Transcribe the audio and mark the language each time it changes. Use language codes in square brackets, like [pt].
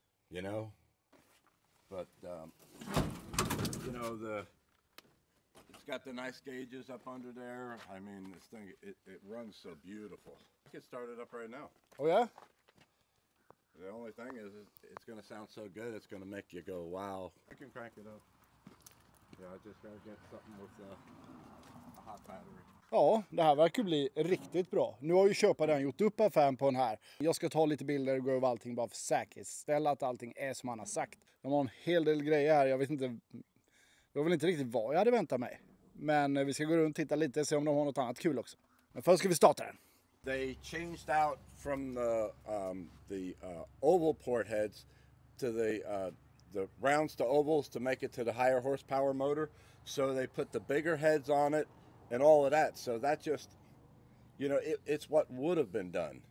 [en] You know, but you know it's got the nice gauges up under there. I mean, this thing it runs so beautiful. I can start it up right now. Oh yeah. The only thing is it's going to sound so good. It's going to make you go wow. I can crank it up. Yeah, I just got to get something with a hot battery. [sv] Ja, det här verkar bli riktigt bra. Nu har ju köparen gjort upp affären på den här. Jag ska ta lite bilder och gå över allting bara för säkerhetsställa att allting är som han har sagt. De har en hel del grejer här. Jag vet inte riktigt vad jag hade väntat mig. Men vi ska gå runt och titta lite och se om de har något annat kul också. Men först ska vi starta den. [en] They changed out from the oval port heads to the rounds to ovals to make it to the higher horsepower motor. So they put the bigger heads on it and all of that. So that just, you know, it's what would have been done.